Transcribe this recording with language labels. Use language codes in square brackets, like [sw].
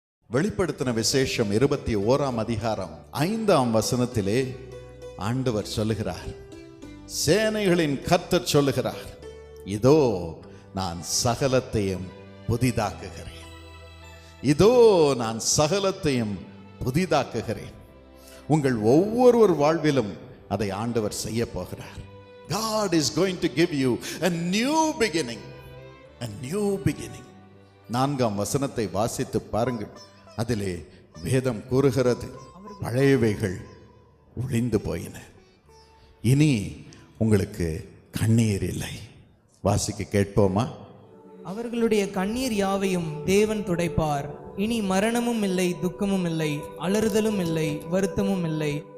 [ta] வெளிப்படுத்தின விசேஷம் 21ஆம் அதிகாரம் 5ஆம் வசனத்திலே ஆண்டவர் சொல்லுகிறார், சேனைகளின் கர்த்தர் சொல்லுகிறார், இதோ நான் சகலத்தையும் புதிதாக்குகிறேன். இதோ நான் சகலத்தையும் புதிதாக்குகிறேன். உங்கள் ஒவ்வொருவர் வாழ்விலும் அதை ஆண்டவர் செய்ய போகிறார். [en] God is going to give you a new beginning. A new beginning. [ta] 4ஆம் வசனத்தை வாசித்து பாருங்கள். அதிலே வேதம் கூறுகிறது, பழையவைகள் ஒழிந்து போயின, இனி உங்களுக்கு கண்ணீர் இல்லை. வாசிக்க கேட்போமா? அவர்களுடைய கண்ணீர் யாவையும் தேவன் துடைப்பார். இனி மரணமும் இல்லை, துக்கமும் இல்லை, அலறுதலும் இல்லை, வருத்தமும் இல்லை.